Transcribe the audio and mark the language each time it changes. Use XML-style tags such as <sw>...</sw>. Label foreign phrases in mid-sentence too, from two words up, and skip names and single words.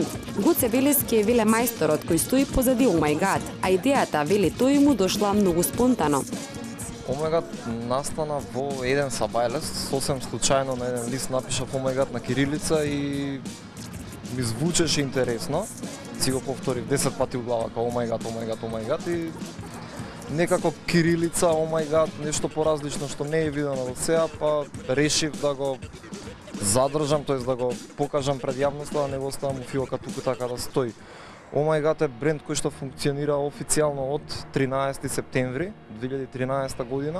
<mk>Гоце Велески е велемајсторот кој стои позади Oh My God, а идејата, вели тој, му дошла многу спонтано. Oh My God настана во еден сабајлес, сосем случајно на еден лист напишав Oh My God на кирилица и ми звучеше интересно. Си го повторив 10 пати у глава као Oh My God, Oh My God, Oh My God и некако кирилица Oh My God, нешто поразлично што не е видено до сега, па решив да го задржам, тоест да го покажам пред јавноста, да не го оставам у филка туку така да стои. Oh My God е бренд кој што функционира официјално од 13 септември 2013 година.</mk>